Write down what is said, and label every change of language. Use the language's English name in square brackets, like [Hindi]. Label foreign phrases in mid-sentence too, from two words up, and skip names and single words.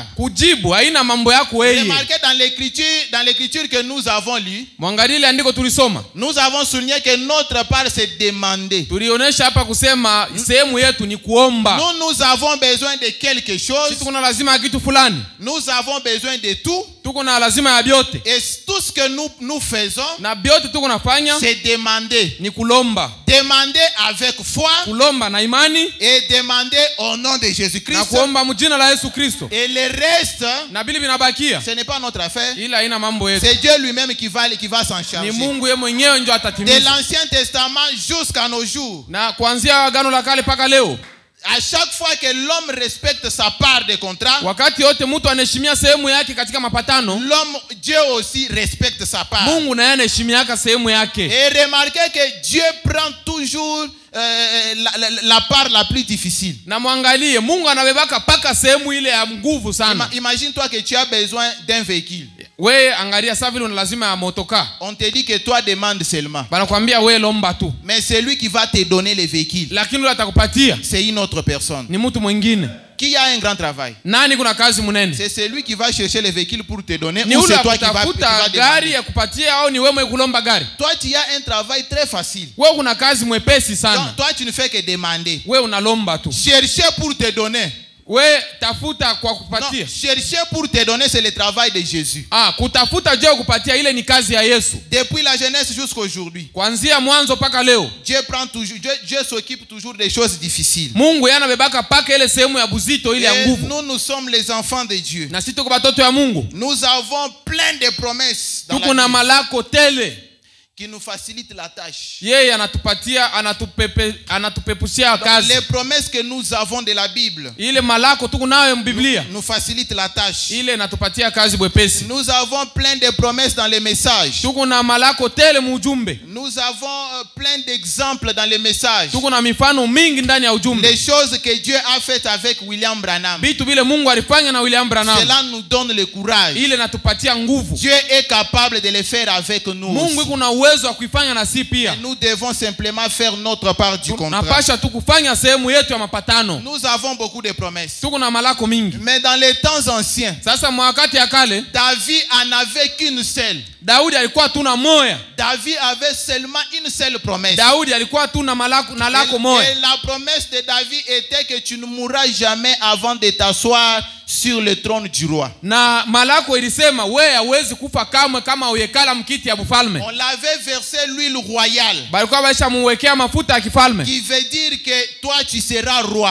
[Swahili] Kujibu haina mambo yako wewe. [French] Remarquez dans l'écriture que nous avons lu, [Swahili] Mwangalie ile andiko tulisoma. [French] nous avons souligné que notre part c'est demander. [Swahili] Tulionyesha hapa kusema sehemu yetu ni kuomba. [French] Nous avons besoin de quelque chose. [Swahili] Sisi kuna lazima ya kitu fulani. [French] Nous avons besoin de tout. [Swahili] Tuko na lazima ya byote. [French] Et tout ce que nous faisons, [Swahili] Na byote tuko nafanya [French] c'est demander. [Swahili] ni kulomba. [French] Demander avec foi [Swahili] Kulomba na imani [French] et demander au nom de [Swahili] na [French] Jésus-Christ. [Swahili] kuomba mjina la Yesu Kristo. [French] Et le reste, [Swahili] Na bili binabakia. [French] ce n'est pas notre affaire. [Swahili] Ila haina mambo yetu. [French] C'est Dieu lui-même qui va s'en [Swahili] Ni [French] charger. [Swahili] Mungu yeye mwenyewe ndio [French] De [Swahili] atatimiza. [French] l'Ancien Testament jusqu'à nos jours, [Swahili] Na kuanzia agano la kale paka leo [French] À chaque fois que l'homme respecte sa part de contrat, [Swahili] wakati yote mtu anaheshimia sehemu yake katika mapatano, [French] l'homme, Dieu aussi respecte sa part. [Swahili] Mungu naye anaheshimia sehemu yake. [French] Et remarquez que Dieu prend toujours la part la plus difficile. [Swahili] Na muangalie, Mungu anabebaka paka sehemu ile ya nguvu sana. [French] Imagine-toi que tu as besoin d'un véhicule. [Swahili] We angalia sasa vile una lazima ya motoka. [French] On te dit que toi demande seulement. [Swahili] Banakwambia we lomba tu. [French] Mais celui qui va te donner le véhicule, [Swahili] Lakini yule atakupatia [French] c'est une autre personne. [Swahili] ni mtu mwingine. [French] Qui a un grand travail? [Swahili] Nani kuna kazi munene? [French] C'est celui qui va chercher le véhicule pour te donner, [Swahili] Ni [French] ou [Swahili] ule [French] c'est toi qui va [Swahili] kutafuta gari ya kupatia au ni wewe mwenye kulomba gari? [French] Toi, tu as un travail très facile. [Swahili] Wewe kuna kazi mwepesi [French] Donc, [Swahili] sana. [French] toi, tu ne fais que demander. [Swahili] Wewe unalomba tu. [French] Chercher pour te donner. [Swahili] We tafuta kwa [French] Non, [Swahili] kupatia. [French] chercher pour te donner, c'est le travail de Jésus. [Swahili] Kutafuta je kupatia ile ni kazi ya Yesu. [French] Depuis la jeunesse jusqu'à aujourd'hui, [Swahili] Kuanzia mwanzo paka leo, [French] Dieu s'occupe toujours des choses difficiles. [Swahili] Mungu yana bebaka paka ile sehemu ya buzito ile ya [French] Et [Swahili] nguvu. [French] nous sommes les enfants de Dieu. [Swahili] Na sisi tuko batoto ya Mungu. [French] Nous avons plein de promesses dans [Swahili] Tuko [French] la [Swahili] na [French] Bible [Swahili] malako tele. [French] qui nous facilitent la tâche. [Swahili] Yeye anatupatia anatupepushia [French] Donc, [Swahili] kazi. [French] les promesses que nous avons de la Bible [Swahili] Ile malako tuko nayo Biblia. [French] nous facilitent la tâche. [Swahili] Ile inatupatia kazi bwepesi. [French] Nous avons plein de promesses dans les messages. [Swahili] Tuko na malako tele mujumbe. [French] Nous avons plein d'exemples dans les messages. [Swahili] Tuko na mifano mingi ndani ya ujumbe. [French] Les choses que Dieu a faites avec William Branham. [Swahili] Vitu vile Mungu alifanya na William Branham. [French] Cela nous donne le courage. [Swahili] Ile natupatia nguvu. [French] Dieu est capable de le faire avec nous. [Swahili] Mungu kuna uwezo wa kuifanya na sisi pia. [French] Nous devons simplement faire notre part du contrat. [Swahili] Napasha tu kufanya sehemu yetu ya mapatano. [French] Nous avons beaucoup de promesses. [Swahili] Tuko na malako mingi. [French] Mais dans les temps anciens, [Swahili] Sasa mwakati ya kale, [French] David en avait qu'une seule. [Swahili] Daudi alikuwa tu na moya. [French] David avait seulement une seule promesse. [Swahili] Daudi alikuwa tu na lako moya. [French] Et la promesse de David était que tu ne mourras jamais avant de t'asseoir sur le trône du roi. [Swahili] Na malako ilisema wewe hauwezi kufa kamwe kama uyekala mkiti ya bufalme. [French] On l'avait versé l'huile royale, [Swahili] Balikuwa baisha muwekea mafuta ya kifalme. [French] qui veut dire que toi tu seras roi.